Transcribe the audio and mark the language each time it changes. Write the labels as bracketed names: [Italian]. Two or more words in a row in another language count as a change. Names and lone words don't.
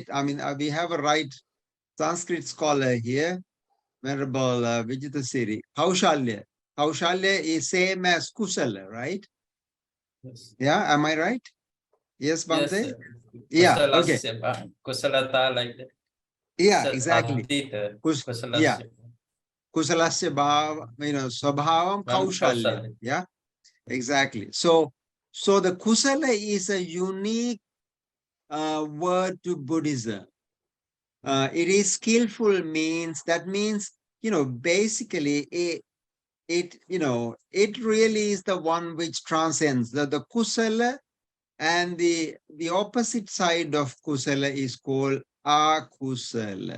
[English] I mean, we have a right Sanskrit scholar here, Venerable Vijita Siri. Kaushalya. Kaushalya is same as kusala, right? Yes. Yeah, am I right? Yes, Bhante? Yes, Yeah, okay. Kusalata, like that. Yeah, exactly. Yeah. [Sanskrit] Kusalasya bhava, swabhavam kaushalya. [English] Yeah, exactly. So the kusala is a unique word to Buddhism. It is skillful means, that means, basically it really is the one which transcends the kusala, and the opposite side of kusala is called akusala.